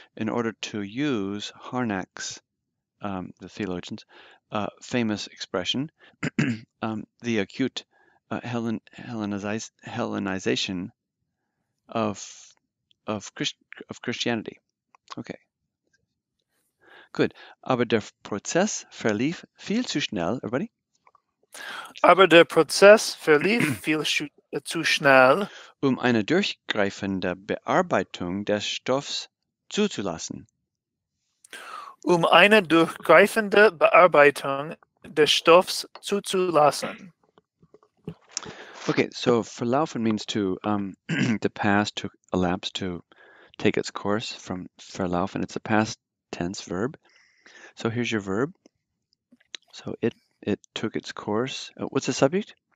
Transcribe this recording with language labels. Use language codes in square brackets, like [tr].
[en] In order to use Harnack's, the theologians, famous expression, the acute Hellenization of Christianity. Okay. Good. [de] Aber der Prozess verlief viel zu schnell. [en] Everybody? [de] Aber der Prozess verlief viel zu schnell, Eine durchgreifende Bearbeitung des Stoffs zuzulassen. Eine durchgreifende Bearbeitung des Stoffs zuzulassen. [en] Okay, so verlaufen means to the past, to elapse, to take its course from verlaufen. It's a past tense verb. So here's your verb. So it took its course. What's the subject?